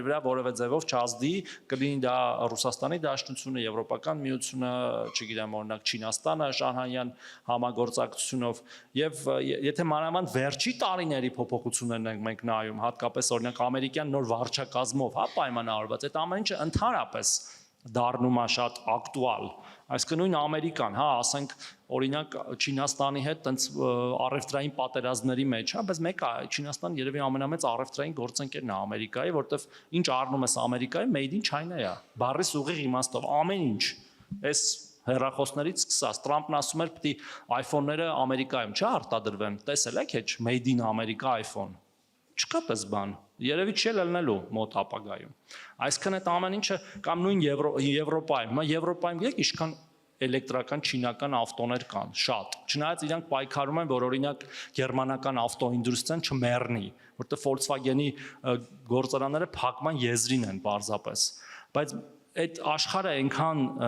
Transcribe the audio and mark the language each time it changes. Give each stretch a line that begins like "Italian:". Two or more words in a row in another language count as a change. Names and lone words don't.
Armenian: վրա որևէ ձևով չազդի, կլինի դա Ռուսաստանի Դաշնությունը, Եվրոպական միությունը, չգիտեմ, օրինակ Չինաստանը Շանհայյան համագործակցությունով, եւ եթե մանավանդ վերջի տարիների փոփոխություններն ենք մենք նայում, հատկապես օրինակ ամերիկյան նոր վարչակազմով, հա, պայմանավորված, այդ ամեն ինչը ընդհանրապես դառնում է շատ ակտուալ, այսինքն նույն Ամերիկան, հա, ասենք օրինակ Չինաստանի հետ տենց առևտրային պատերազմների մեջ, հա, բայց մեկը Չինաստան երևի ամենամեծ առևտրային գործընկերն է Ամերիկայի, որտեվ ինչ առնում ես Ամերիկայի,
English: made in China
Armenian: է, բառի ուղիղ իմաստով, ամեն ինչ, այս հեռախոսներից սկսած, Տրամպն ասում էր, պիտի iPhone-ները Ամերիկայում չարտադրվեն, տեսել եք հեչ
English: made in America
Armenian: iPhone, Չկա պես բան։ Երևի չի ելնելու մոտ ապագայում։ Այսինքն այդ ամեն ինչը կամ նույն Եվրոպայում, հիմա Եվրոպայում եք ինչքան էլեկտրական չինական ավտոներ կան, շատ։ Չնայած իրանք պայքարում են, որ օրինակ գերմանական ավտոինդուստրիան չմեռնի, որտեղ Volkswagen-ի գործարանները փակման եզրին են պարզապես։ Բայց այդ աշխարհը այնքան